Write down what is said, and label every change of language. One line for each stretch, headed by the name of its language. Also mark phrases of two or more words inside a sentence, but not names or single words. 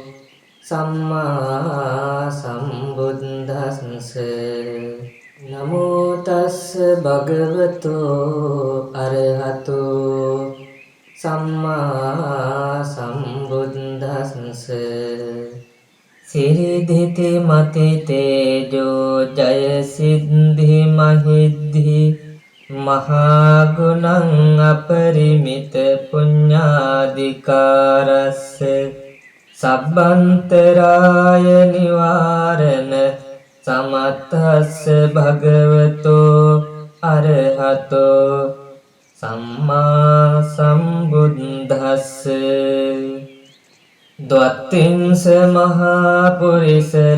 Pali: සම්මා සම්බුද්දස්ස නමෝ තස්ස භගවතෝ අරහතෝ සම්මා සම්බුද්දස්ස සිරිදිති මති තේජෝ ජය සිද්ධි මහිද්ධි මහා ගුණං අපරිමිත පුඤ්ඤාධිකාරස්ස සබ්බන්තරාය නිවාරණ සමත්තස්ස භගවතෝ අරහතෝ සම්මා සම්බුද්දස්ස ද්වත්තිංස මහා පුරිස